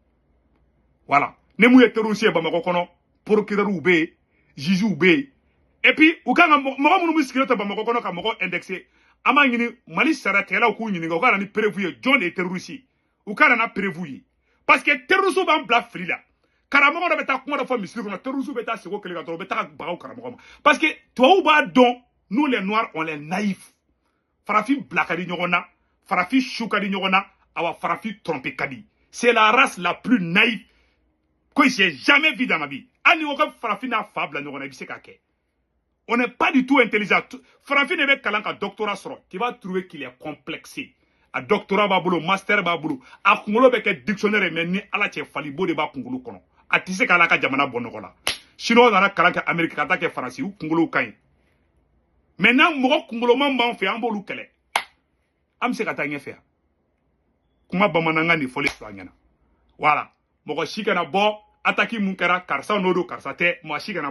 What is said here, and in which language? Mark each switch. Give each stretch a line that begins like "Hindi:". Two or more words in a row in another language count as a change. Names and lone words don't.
Bambara: voilà ne mu ye terroriste ye Bamakɔ kɔnɔ procureur bɛ yen juge bɛ yen
French: et puis
Bambara: u kan ka mɔgɔ minnu bɛ sigilen to Bamakɔ kɔnɔ ka mɔgɔ indexer an b'a ɲini Mali saratigɛlaw k'u ɲininka u ka na ni preuve ye jɔn de ye terroriste u ka na preuve ye
French: parce que
Bambara: terroriste b'an bila fili la karamɔgɔ dɔ bɛ taa kuma dɔ fɔ misiri kɔnɔ terroriste bɛ taa sigi o kelen kan dɔrɔn u bɛ taa bagaw karamɔgɔ ma
French: parce que
Bambara: tubabuw b'a dɔn
French: nous les noirs on les naïfs
Bambara: farafin bila ka di ɲɔgɔn na farafin su ka di ɲɔgɔn na awa farafin tromper ka di
French: c'est la race la plus naïve que j'ai jamais vu dans ma vie
Bambara: hali ni ko farafin n'a fa bila ɲɔgɔn na i bɛ se k'a kɛ
French: on n'est pas du tout intelligent
Bambara: farafin de bɛ kalan ka doctorat sɔrɔ
French: tu vas trouver qu'il est complexé
Bambara: a doctorat b'a bolo master b'a bolo a kunkolo bɛ kɛ dictionnaire mais ni Ala cɛ falibo de b'a kunkolo kɔnɔ a tɛ se k'ala ka jamana bɔ nɔgɔ la chinois nana kalan kɛ Amérique ka taa kɛ Faransi u kunkolow ka ɲi maintenant mɔgɔ kunkoloman b'an fɛ an b'olu kɛlɛ an bɛ se ka taa ɲɛfɛ yan kuma bamanankan de fɔli filɛ an ɲɛna voilà mɔgɔ si kana bɔ attaque mun kɛra karisa n'o don karisa tɛ mɔgɔ si kana